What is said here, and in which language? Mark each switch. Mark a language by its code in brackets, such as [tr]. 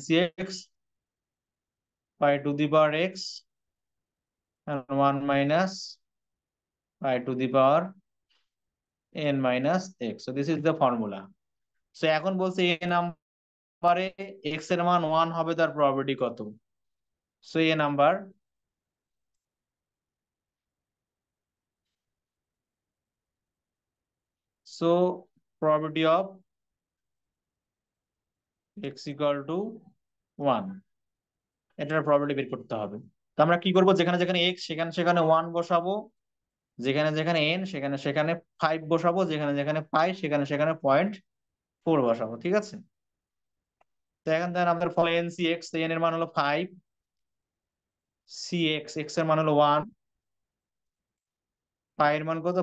[en] NCX pi to the power x and 1 minus pi to the power n minus x. So this is the formula. [bn] So এখন বলছে a নাম্বারে x এর মান 1 হবে, তার probability কত? [en] So a number so probability of x equal to 1, [bn] এটার probability বের করতে হবে। তো আমরা কি করব, যেখানে যেখানে x সেখানে সেখানে 1 বসাবো, যেখানে যেখানে n সেখানে সেখানে 5 বসাবো, যেখানে যেখানে পাই সেখানে সেখানে 0.4 বসাবো, ঠিক আছে? তো এখন দেখেন আমাদের ফলে NCX, n এর মান হলো 5, CX x এর মান হলো 1, পাই এর মান কত?